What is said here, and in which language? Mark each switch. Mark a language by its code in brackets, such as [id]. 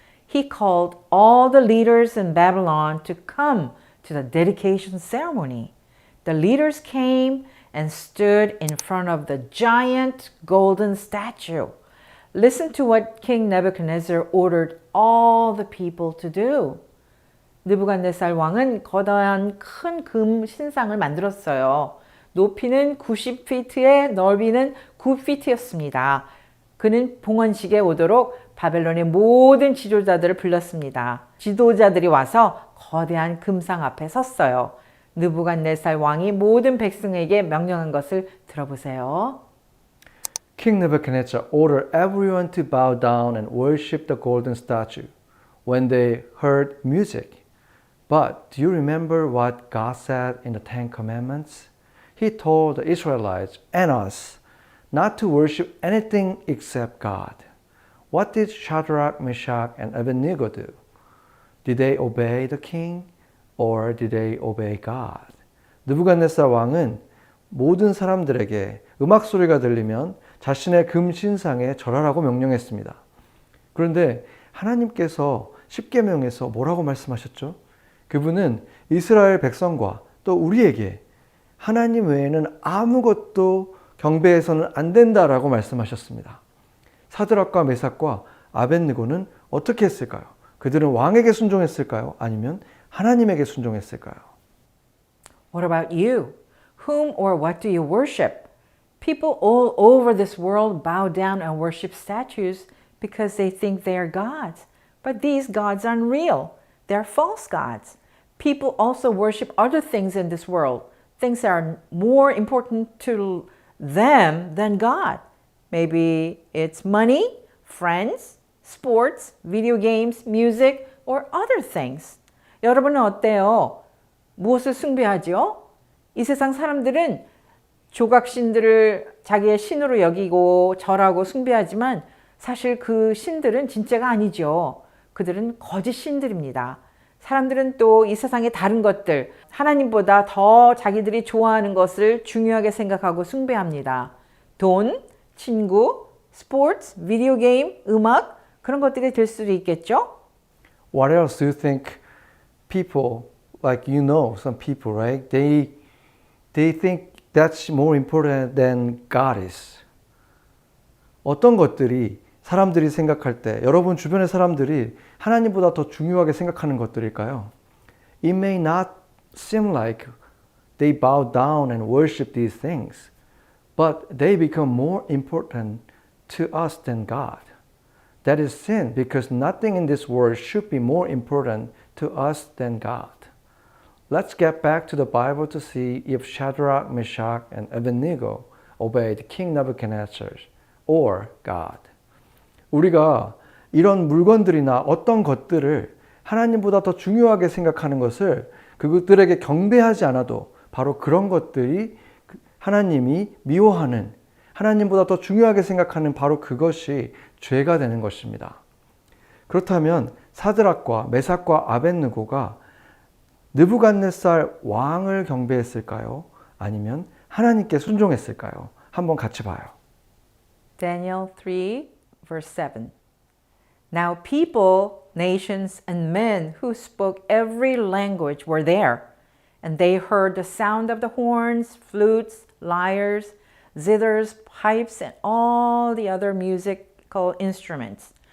[en] He called all the leaders in Babylon to come to the dedication ceremony. The leaders came and stood in front of the giant golden statue. Listen to what King Nebuchadnezzar ordered all the people to do. [ko] 느부갓네살 왕은 거대한 큰 금 신상을 만들었어요. 높이는 90피트에 넓이는 9피트였습니다. 그는 봉헌식에 오도록 바벨론의 모든 지도자들을 불렀습니다. 지도자들이 와서 거대한 금상 앞에 섰어요. 느부갓네살 왕이 모든 백성에게 명령한 것을 들어보세요. [en] King Nebuchadnezzar ordered everyone to bow down and worship the golden statue when they heard music. But do you remember what God said in the Ten Commandments? He told the Israelites and us not to worship anything except God. What did Shadrach, Meshach, and Abednego do? Did they obey the king or did they obey God? [ko] 느부갓네살 왕은 모든 사람들에게 음악 소리가 들리면 자신의 금 신상에 절하라고 명령했습니다. 그런데 하나님께서 십계명에서 뭐라고 말씀하셨죠? 그분은 이스라엘 백성과 또 우리에게 하나님 외에는 아무것도 경배해서는 안 된다라고 말씀하셨습니다. 사드락과 메삭과 아벳느고는 어떻게 했을까요? 그들은 왕에게 순종했을까요? 아니면 하나님에게 순종했을까요? [en] What about you? Whom or what do you worship? People all over this world bow down and worship statues because they think they are gods. But these gods aren't real. They're false gods. People also worship other things in this world. Things that are more important to them than God. Maybe it's money, friends, sports, video games, music, or other things. [ko] 여러분은 어때요? 무엇을 숭배하죠? 이 세상 사람들은 조각신들을 자기의 신으로 여기고 절하고 숭배하지만 사실 그 신들은 진짜가 아니죠. 그들은 거짓 신들입니다. 사람들은 또 이 세상의 다른 것들, 하나님보다 더 자기들이 좋아하는 것을 중요하게 생각하고 숭배합니다. 돈, 친구, 스포츠, 비디오 게임, 음악, 그런 것들이 될 수도 있겠죠? [en] What else do you think people, like you know, some people, right? They think that's more important than God is. [ko] 어떤 것들이 사람들이 생각할 때 여러분 주변의 사람들이 하나님보다 더 중요하게 생각하는 것들일까요? [en] It may not seem like they bow down and worship these things, but they become more important to us than God. That is sin because nothing in this world should be more important to us than God. Let's get back to the Bible to see if Shadrach, Meshach, and Abednego obeyed King Nebuchadnezzar or God. [ko] 우리가 이런 물건들이나 어떤 것들을 하나님보다 더 중요하게 생각하는 것을 그것들에게 경배하지 않아도 바로 그런 것들이 하나님이 미워하는, 하나님보다 더 중요하게 생각하는 바로 그것이 죄가 되는 것입니다. 그렇다면 사드락과 메삭과 아벳느고가 느부갓네살 왕을 경배했을까요? 아니면 하나님께 순종했을까요? 한번 같이 봐요. [en] Daniel 3, verse 7. Now people, nations, and men who spoke every language were there, and they heard the sound of the horns, flutes, lyres, zithers, pipes, and all the other musical instruments.